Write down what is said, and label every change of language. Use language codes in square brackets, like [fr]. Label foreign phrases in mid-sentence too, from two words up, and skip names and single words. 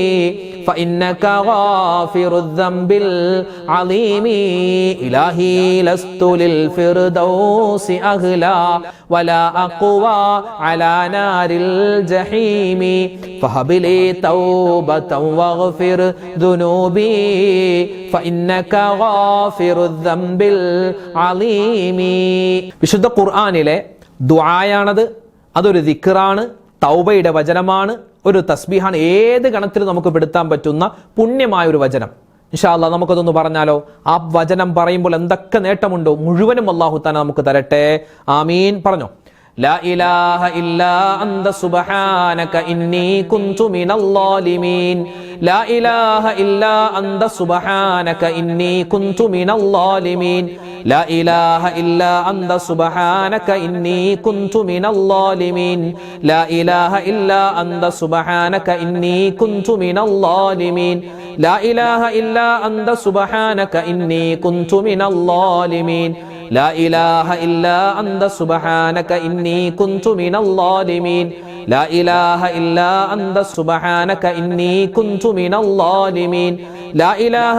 [ar] فإنك غافر الذنب العظيم إلهي لست للفردوس أغلى ولا أقوى على نار الجحيم فهب لي توبة واغفر ذنوبي فإنك غافر الذنب العظيم. [ml] വിശുദ്ധ ഖുർആനിലെ ദുആയാണത്. അതൊരു ദിക്റാണ്, തൗബയുടെ വചനമാണ്, ഒരു തസ്ബീഹാണ്. ഏത് ഗണത്തിൽ നമുക്ക് പെടുത്താൻ പറ്റുന്ന പുണ്യമായ ഒരു വചനം. [ar] إن شاء الله [ml] നമുക്കതൊന്ന് പറഞ്ഞാലോ? ആ വചനം പറയുമ്പോൾ എന്തൊക്കെ നേട്ടമുണ്ടോ മുഴുവനും [ar] الله تعالى [ml] നമുക്ക് തരട്ടെ. ആമീൻ. പറഞ്ഞോ. [ar] لا إله إلا أنت سبحانك إني كنت من الظالمين لا إله إلا أنت سبحانك إني كنت من الظالمين لا إله إلا أنت سبحانك إني كنت من الظالمين لا إله إلا أنت سبحانك إني كنت من الظالمين لا إله إلا أنت سبحانك إني كنت من الظالمين لا إله إلا أنت سبحانك إني كنت من الظالمين لا إله إلا أنت سبحانك إني كنت من الظالمين لا إله